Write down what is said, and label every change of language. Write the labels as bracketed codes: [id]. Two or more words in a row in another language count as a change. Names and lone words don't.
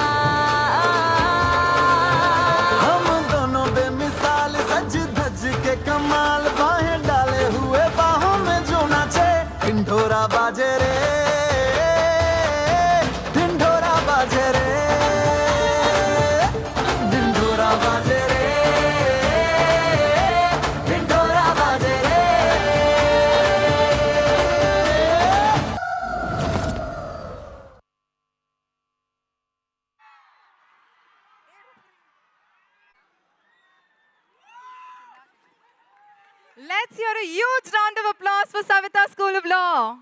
[hi] हम दोनों बेमिसाल सज धज के कमाल, बाहें डाले हुए बाहों में जो नाचे, ढिंढोरा बाजे रे ढिंढोरा बाजे रे ढिंढोरा बाजे रे ढिंढोरा बाजे रे. [en] let's hear a huge round of applause for Savita School of Law.